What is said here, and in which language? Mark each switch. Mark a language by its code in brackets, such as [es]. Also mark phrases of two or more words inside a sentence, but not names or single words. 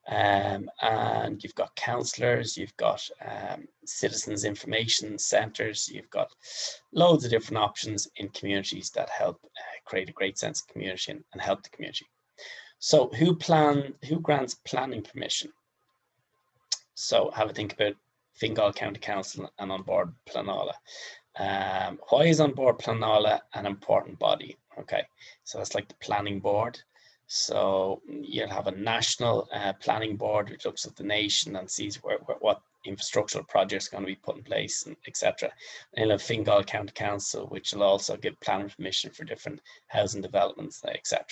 [en] And you've got counsellors, you've got citizens information centres, you've got loads of different options in communities that help create a great sense of community and help the community. So who grants planning permission? So have a think about Fingal County Council and An Bord Pleanála. Why is An Bord Pleanála an important body? Okay, so that's like the planning board. So you'll have a national planning board which looks at the nation and sees what infrastructural projects are going to be put in place, and etc. And you'll have Fingal County Council, which will also give planning permission for different housing developments, etc.